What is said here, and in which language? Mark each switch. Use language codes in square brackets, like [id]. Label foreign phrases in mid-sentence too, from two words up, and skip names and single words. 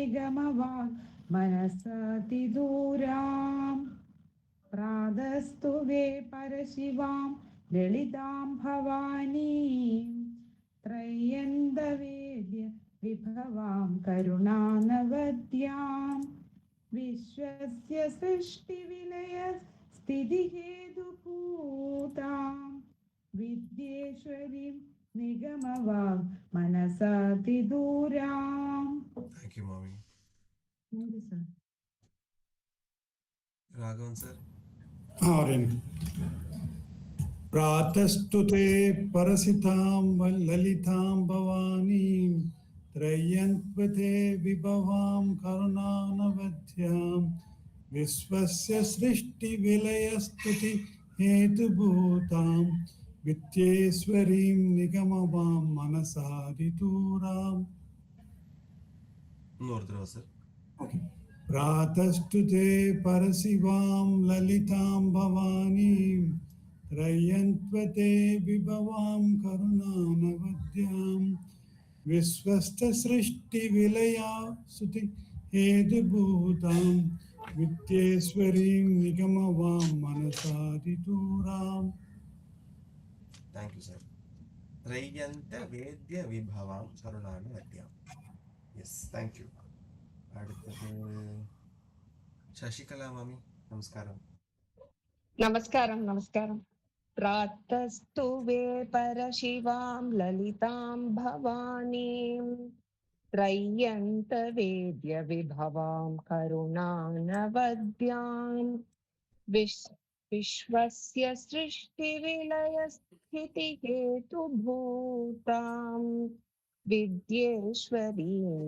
[sa] निगमवाङ्मनसातिदूरां प्रातस्तु वे परशिवां ललितां भवानीं त्रय्यन्तवेद्यविभवां करुणानवद्यां विश्वस्य सृष्टिविलयस्थितिहेतुभूतां विद्येश्वरीं निगमवाङ्मनसातिदूरां. [en] Thank you, Mami. Thank you, sir. Raghavan sir. [sa] प्रातस्तु ते परसितां ललितां भवानीं त्रय्यन्त्वते विभवां करुणानवद्यां विश्वस्य सृष्टिविलयस्थितिहेतुभूतां विद्येश्वरीं निगमवां मनसादिदूरां. [ta] இன்னொரு தடவை sir. [sa] प्रातस्तु ते परशिवां ललितां भवानीं त्रय्यन्त्वते विभवां करुणानवद्यां विश्वस्य सृष्टिविलयस्थितिहेतुभूतां विद्येश्वरीं निगमवां मनसादिदूरां. [en] Thank you, sir. [sa] रय्यन्त वेद्य विभवम् करुणानवद्यम्. [en] Yes, thank you. [ta] அடுத்தது சசிகலா மாமி, நமஸ்காரம். நமஸ்காரம் நமஸ்காரம். [sa] प्रातस्तु वे परशिवां ललितां भवानीं त्रय्यन्तवेद्यविभवां करुणानवद्यां विश्वस्य सृष्टिविलयस्थितिहेतुभूतां विद्येश्वरीं